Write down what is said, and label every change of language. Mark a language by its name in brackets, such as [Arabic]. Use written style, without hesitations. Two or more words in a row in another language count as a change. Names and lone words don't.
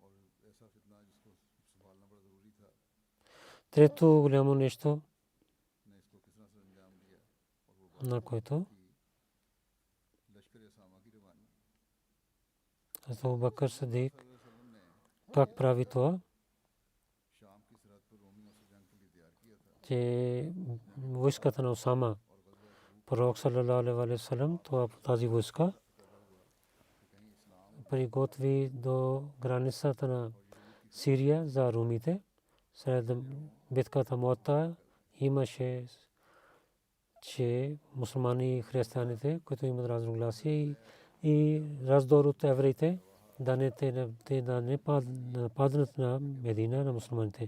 [Bulgarian] Трето голямо нещо, на което Абу Бакр Сидик как прави това, че войската на Усама, пророк [Arabic] صلى الله عليه وسلم, [Bulgarian] тази войска приготви до границата на Сирия за румите. След битката Муъта имаше, че мусулмани и християните, които имат разногласие, и раздор от евреите, да не паднат на Медина, на мусулманите.